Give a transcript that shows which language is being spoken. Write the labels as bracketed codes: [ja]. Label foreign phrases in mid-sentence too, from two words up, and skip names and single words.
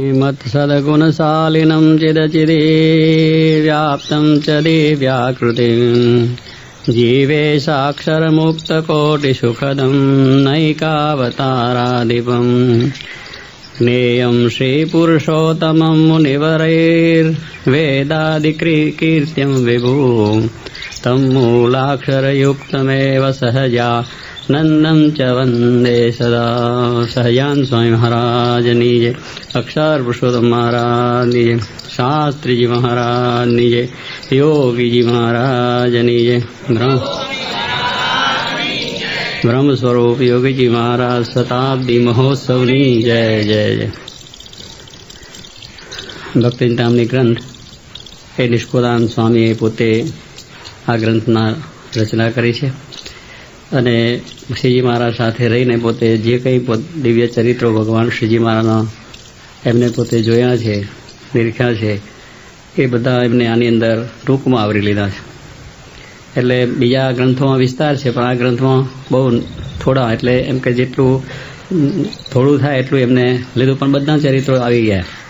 [sa] श्रीमत्सद्गुणशालिनं चिदचिदे व्याप्तं च दिव्याकृतिं जीवेशाक्षरमुक्तकोटिसुखदं नैकावताराधिपम् ज्ञेयं श्रीपुरुषोत्तमं मुनिवरैर्वेदादिकीर्त्यं विभुं तं मूलाक्षरयुक्तमेव सहजा नंदन च वंदे सदा। [gu] સહજાન સ્વામી મહારાજ નીજે, અક્ષર પુરુષોત્તમ મહારાજ નીજે, શાસ્ત્રી જી મહારાજ નીજે, યોગી જી મહારાજ નીજે, બ્રહ્મ સ્વરૂપ યોગી જી મહારાજ શતાબ્દી મહોત્સવ ની જય જય જય जय। ભક્તિ ચિંતામણી ગ્રંથ એ નિષ્કુદાન સ્વામી પોતે આ ગ્રંથના રચના કરી છે અને શ્રીજી મહારાજ સાથે રહીને પોતે જે કંઈ દિવ્ય ચરિત્રો ભગવાન શ્રીજી મહારાજના એમને પોતે જોયા છે, નિરીખ્યા છે, એ બધા એમને આની અંદર ટૂંકમાં આવરી લીધા છે. એટલે બીજા ગ્રંથોમાં વિસ્તાર છે, પણ આ ગ્રંથમાં બહુ થોડા, એટલે એમ કે જેટલું થોડું થાય એટલું એમને લીધું, પણ બધા ચરિત્રો આવી ગયા.